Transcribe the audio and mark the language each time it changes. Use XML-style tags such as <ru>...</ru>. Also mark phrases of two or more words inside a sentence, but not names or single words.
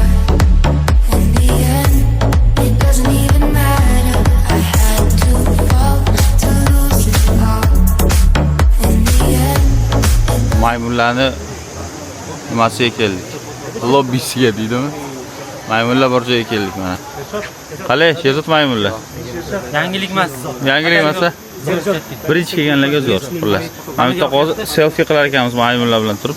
<en>In the end, it doesn't even matter. I had to fall to lose it all. In the end,</en> <uz>Maymunlarni nimasiga keldik? Lobbisiga deydimi? Maymunlar bor joyga keldik mana. Qalay, Sherzod maymunlar? Yangilik emas. Yangilik emas-a? Birinchi kelganlarga zo'r, xullas. Mana bitta hozir selfie qilar ekanmiz maymunlar bilan turib.</uz>